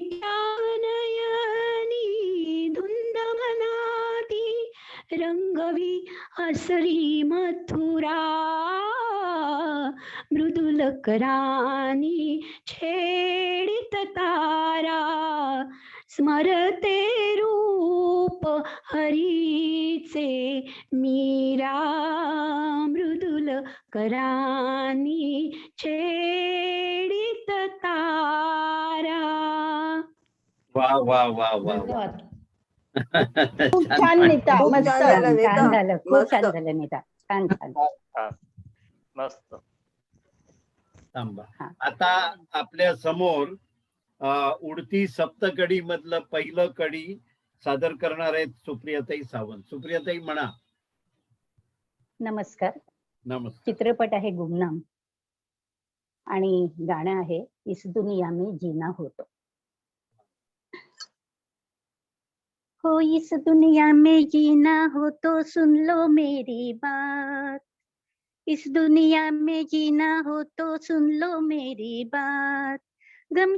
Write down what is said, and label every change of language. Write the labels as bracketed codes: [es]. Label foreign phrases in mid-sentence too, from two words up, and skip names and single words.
[mr] नयनी धुंद मनाती रंगवी हसरी मथुरा, मृदुल करानी छेडित तारा, स्मरते रूप हरीचे मीरा, मृदुल करानी छेडित तारा. वा वा वा वा वा. धन्यवाद. खूप छान नीता, खूप मस्त. छान झालं, खूप छान झालं नीता, छान छान. मस्त. थांबा. हा. आता आपल्या समोर उडती सप्तकडी मधलं पहिलं कडी सादर करणार आहेत सुप्रियाताई सावंत. सुप्रियाताई म्हणा. नमस्कार. नमस्कार. चित्रपट आहे गुमनाम आणि गाणं आहे [hi] इस दुनिया में जीना हो तो. हो इस दुनिया में जीना हो तो सुन लो मेरी बात, इस दुनिया में जीना हो तो सुन लो मेरी बात, गम